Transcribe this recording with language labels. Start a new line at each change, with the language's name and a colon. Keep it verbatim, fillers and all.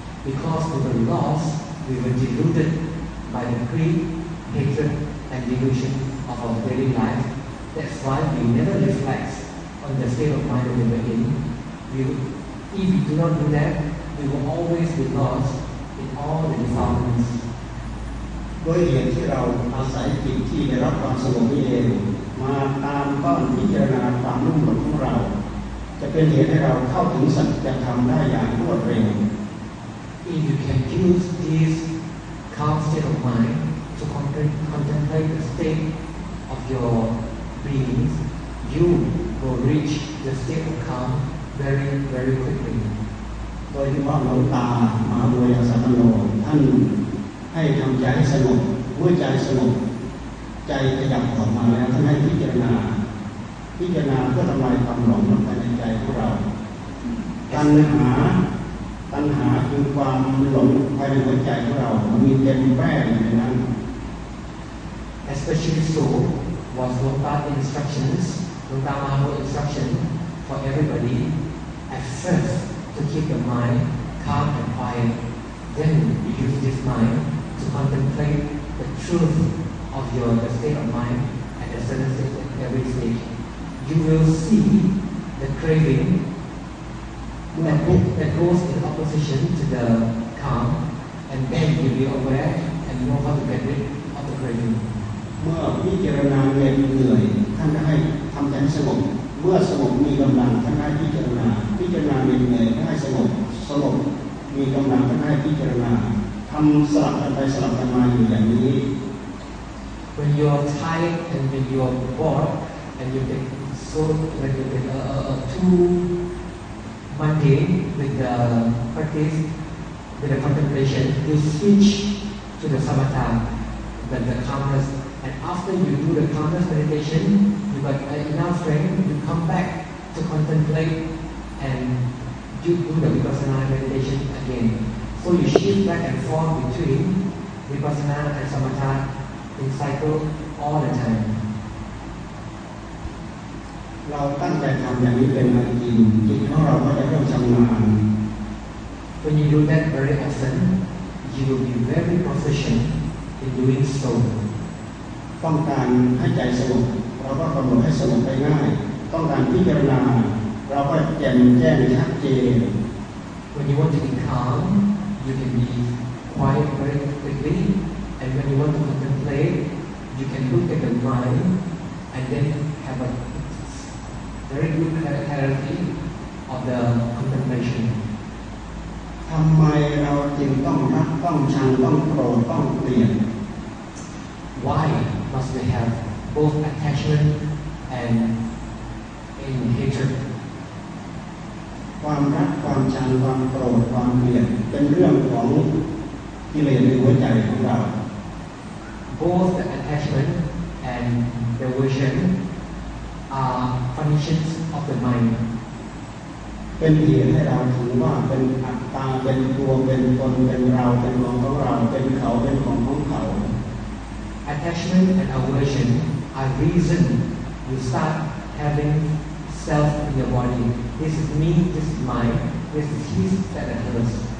English: Because we were lost, we were deluded by the greed, hatred, and delusion of our daily life. That's why we never reflect on the state of mind we were in. We If we do not do that, we will always be lost in all the defilements.
Thai: ด้วยเหตุที่เราอาศัยจิตที่ได้รับความสงบนี้เองมาตามต้อนพิจารณาความรุ่มหลงของเราจะเป็นเหตุให้เราเข้าถึงสัจธรรมได้อย่างรวดเร็ว
English: If you can use this calm state of mind to contemplate the state of your beings, you will reach the state of calm. very very quickly
Thai: โดยที่ว่าหลวงตามาโดยอาสาโนท่านให้ทำใจให้สงบเมื่อใจสงบใจขยับออกมาแล้วท่านให้พิจารณาพิจารณาเพื่อทำลายความหลงภายในใจของเราตัณหาตัณหาคือความหลงภายในหัวใจของเรามีเต็มแปร่อยู่ในนั้น
English: Especially so was Longta's instructions Longta Maha's instruction. For everybody, at first to keep the mind calm and quiet, then we use this mind to contemplate the truth of your the state of mind at a certain stage at every stage. You will see the craving, that book that goes in opposition to the calm, and then you'll be aware and know how to get rid of the craving.
Thai: เมื่อพิจารณาเหนื่อยเหนื่อยท่านก็ให้ทำใจให้สงบเมื่อสงบมีกำลังท่านให้พิจารณาพิจารณาเหนื่อยเหนื่อยท่านให้สงบสงบมีกำลังท่านให้พิจารณาทำสลับกันไปสลับกันมาอยู่อย่างนี้
English: When you are tired and when you are bored and you get so when you get uh, uh, too mundane with the practice with the contemplation you switch to the samatha the the calmness and after you do the calmness meditation you got enough strength you come back to contemplate and you do the vipassana meditation again so you shift back and forth between vipassana and samatha in cycle all the time
Thai: เราตั้งใจทำอย่างนี้เป็นมาจริงจิตของเราก็จะเริ่มชำนาญ
English: When you do that very often you will be very proficient in doing so
Thai: ต้องการให้ใจสงบเราก็กำหนดให้สงบไปง่ายต้องการพิจารณาเราก็แจ่มแจ้งชัดเจน
English: When you want to be calm you can be quiet very quickly and when you want to contemplate you can look at the mind and then have a very good clarity of the contemplation
Thai: ทำไมเราจึงต้องรักต้องชังต้องโกรธต้องเกลียด
English: Why must we have both attachment and in hatred
Thai: ความรักความชังความโกรธความเกลียดเป็นเรื่องของกิเลสในหัวใจของเรา
English: Both the attachment and devotion are functions of the mind
Thai: เป็นเหตุให้เราถือว่าเป็นอัตตาเป็นตัวเป็นตนเป็นเราเป็นของของเราเป็นเขาเป็นของของเขา
English: Attachment and aversion are reason you start having self in your body this is me this is mine this is his that is hers